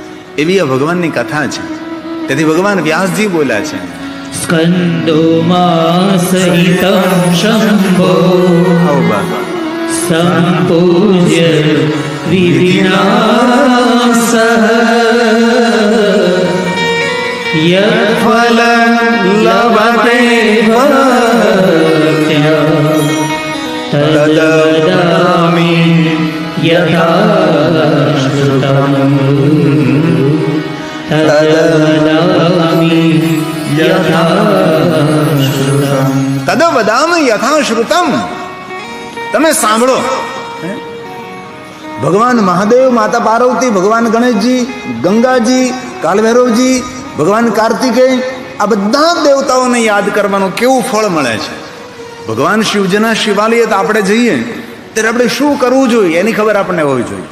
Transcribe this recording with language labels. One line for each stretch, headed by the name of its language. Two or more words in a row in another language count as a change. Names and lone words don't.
Gujarati: એવી આ ભગવાનની કથા છે. તેથી ભગવાન વ્યાસજી બોલ્યા છે,
Sanskrit: સ્કંદો માં સહિતમ શંભો સંપૂજ્ય વિધિના સહ. यत्फल लभते भक्त्या तद्वदामि यथा श्रुतम् तद्वदामि यथा श्रुतम् તદ વદામ યથાશ્રુતમ.
Gujarati: તમે સાંભળો. ભગવાન મહાદેવ, માતા પાર્વતી, ભગવાન ગણેશજી, ગંગાજી, કાલભૈરવજી, ભગવાન કાર્તિકેય, આ બધા દેવતાઓને યાદ કરવાનું કેવું ફળ મળે છે. ભગવાન શિવજીના શિવાલય આપણે જઈએ ત્યારે આપણે શું કરવું જોઈએ એની ખબર આપણને હોવી જોઈએ.